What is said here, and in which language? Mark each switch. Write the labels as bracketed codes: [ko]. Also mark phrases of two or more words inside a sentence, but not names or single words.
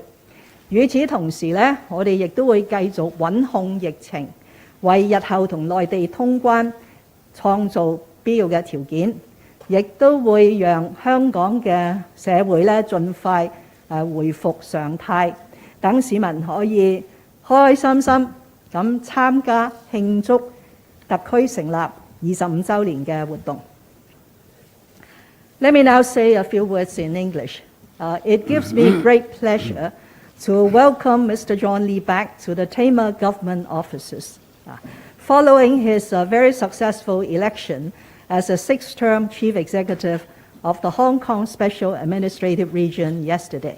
[yue] 與此同時咧，我哋亦都會繼續穩控疫情，為日後同內地通關創造必要嘅條件，亦都會讓香港嘅社會咧盡快回復常態，等市民可以開開心心咁參加慶祝特區成立25週年嘅活動。 [en] Let me now say a few words in English. It gives me great pleasure to welcome Mr. John Lee back to the Tamar government offices, following his very successful election as a 6th-term chief executive of the Hong Kong Special Administrative Region yesterday.